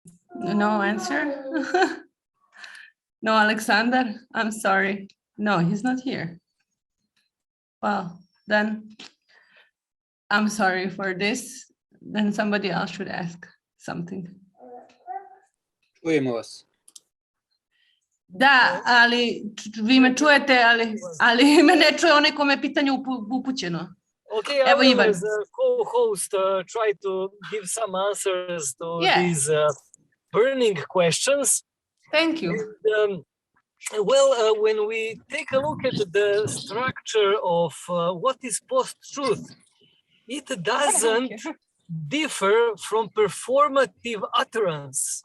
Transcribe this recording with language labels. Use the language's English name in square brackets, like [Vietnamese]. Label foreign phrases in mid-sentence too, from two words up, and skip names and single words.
[English] No answer? No, Aleksandar, I'm sorry. No, he's not here. Well, then I'm sorry for this. Then somebody else should ask something. [Serbian] Čujemo vas. Da, ali vi me čujete, ali me ne čuje onaj kome je pitanje upućeno. [English] Okay, I Evo will, Ivan. as a co-host, try to give some answers to these burning questions. Thank you. And, when we take a look at the structure of what is post-truth, it doesn't differ from performative utterance.